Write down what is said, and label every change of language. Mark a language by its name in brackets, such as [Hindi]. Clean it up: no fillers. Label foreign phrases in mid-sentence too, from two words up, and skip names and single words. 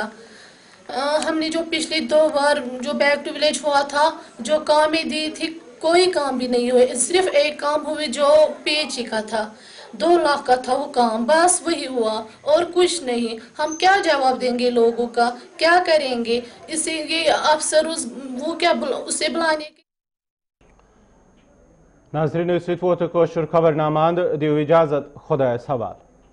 [Urdu] ہم نے جو پچھلی 2 بار جو بیک ٹو ولیج ہوا تھا جو کامیں دی تھی کوئی کام بھی نہیں ہوئے. صرف ایک کام ہوئے جو PH کا تھا 2 لاکھ کا تھا وہ کام بس وہی ہوا اور کچھ نہیں. ہم کیا جواب دیں گے لوگوں کا کیا کریں گے. اسی یہ افسر وہ کیا اسے بلانے کے. [Kashmiri] ناظرین ست ووت کٲشُر خبرنامہ اند دیو اجازت خدایس حوالہ.